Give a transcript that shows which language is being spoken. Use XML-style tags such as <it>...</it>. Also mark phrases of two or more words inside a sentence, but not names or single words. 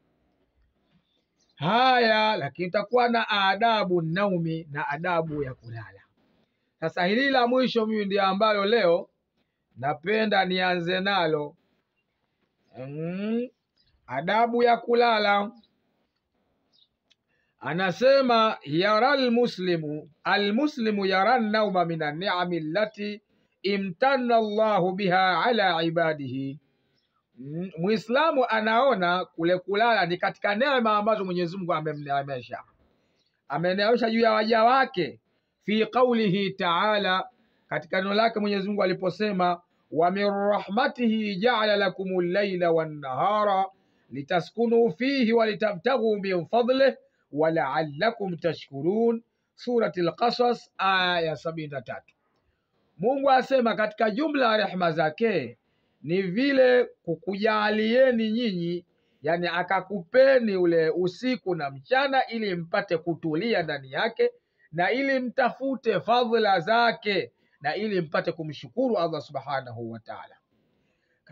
<sw>Haya, lakini tutakuwa na adabu naumi, na adabu ya kulala. Sasa hili la mwisho mimi ndio ambalo leo napenda nianze nalo. Adabu ya kulala.</sw> <ar>Anasema يرى المسلم يرى النوم من النعم التي امتن الله بها على عباده.</ar> <sw>Muislamu anaona kule kulala ni katika neema ambazo Mwenyezi Mungu ameneemesha juu ya waja wake.</sw> <ar>في قوله تعالى,</ar> <sw>katika neno lake Mwenyezi Mungu aliposema</sw> <ar>ومن رحمته جعل لكم الليل والنهار لتسكنوا فيه ولتبتغوا من فضله ولعلكم تشكرون.</ar> <sw>Surati al-Qasas aya 73. Mungu asema katika jumla ya rehema zake ni vile kukujalieni nyinyi, yani akakupeni ule usiku na mchana ili mpate kutulia ndani yake, na ili mtafute fadhila zake, na ili mpate kumshukuru Allah</sw> <ar>سبحانه وتعالى.</ar>